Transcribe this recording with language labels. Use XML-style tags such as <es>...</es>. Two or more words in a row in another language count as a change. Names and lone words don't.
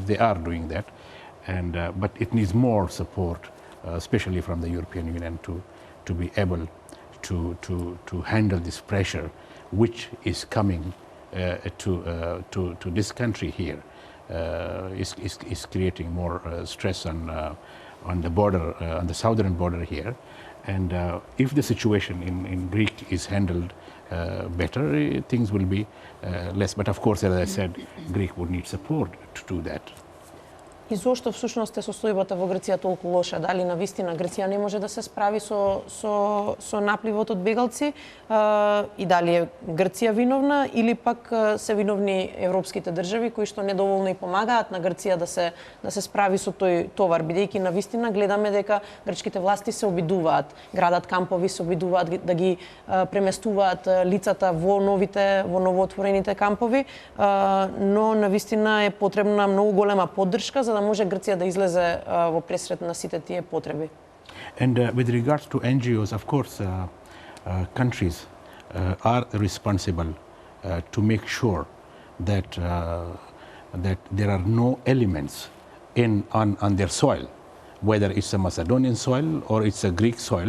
<en>They are doing that, and but it needs more support, especially from the European Union, to be able to handle this pressure, which is coming to this country here, is creating more stress on the border, on the southern border here. And if the situation in Greek is handled better, things will be less. But of course, as I said, Greek would need support to do that.</en> <mk>И зошто всушност е состојбата во Грција толку лоша? Дали навистина Грција не може да се справи со напливот од бегалци и дали е Грција виновна или пак се виновни европските држави кои што недоволно и помагаат на Грција да се справи со тој товар, бидејќи навистина гледаме дека грчките власти се обидуваат, градат кампови, се обидуваат да ги преместуваат лицата во новоотворените кампови, но навистина е потребна многу голема поддршка за да може Грција да излезе во пресрет на сите тие потреби.</mk> <en>And with regards to NGOs, of course, countries are responsible to make sure that there are no elements on their soil, whether it's a Macedonian soil or it's a Greek soil.</en>